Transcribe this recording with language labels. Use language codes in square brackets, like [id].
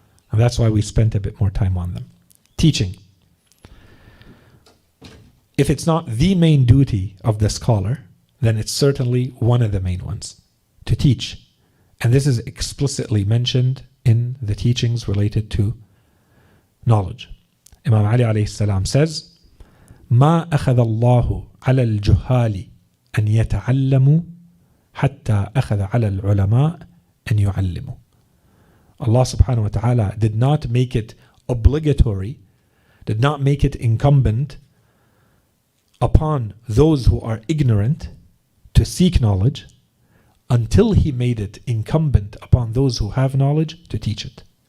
[en] And that's why we spent a bit more time on them. Teaching. If it's not the main duty of the scholar, then it's certainly one of the main ones. To teach. And this is explicitly mentioned in the teachings related to knowledge. [ar] Imam Ali alayhi salam says, مَا أَخَذَ اللَّهُ عَلَى الْجُهَّالِ أَنْ يَتَعَلَّمُوا حَتَّى أَخَذَ عَلَى الْعُلَمَاءِ أَنْ يُعَلِّمُوا. [en] Allah subhanahu wa ta'ala did not make it obligatory, did not make it incumbent upon those who are ignorant to seek knowledge, until He made it incumbent upon those who have knowledge to teach it.